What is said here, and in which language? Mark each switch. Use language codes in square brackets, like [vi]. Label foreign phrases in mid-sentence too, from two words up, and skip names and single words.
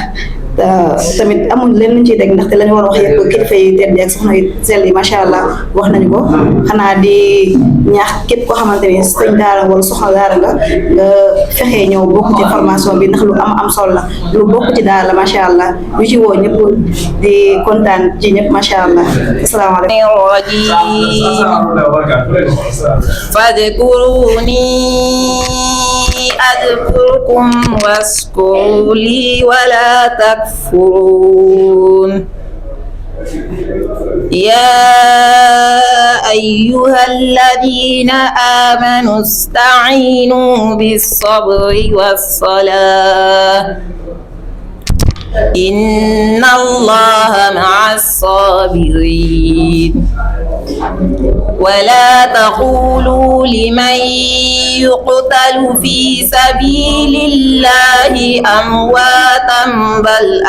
[wo] tamit amul leen luñ ciy dégg ndaxte la ñu war a wax yëpp kilifa yi tedd yi ak soxna yi sell yi [ar] ما شاء الله [wo] wax nañu ko xanaa di ñaax képp koo xamante ni sëñ daara wala soxna daara nga fexee ñëw bokk ci formation bi ndax lu am solo la lu bokk ci daara la [ar] ما شاء الله [wo] ñu ci woo ñëpp di kontaan ci ñëpp [ar] ما شاء الله [wo] asalaamaaleykum. [ar] فاذكروني أذكركم واشكروا لي ولا تكفرون يا أيها الذين آمنوا استعينوا بالصبر والصلاة إن الله مع الصابرين ولا تقولوا لمن يقتل في سبيل الله أمواتا بل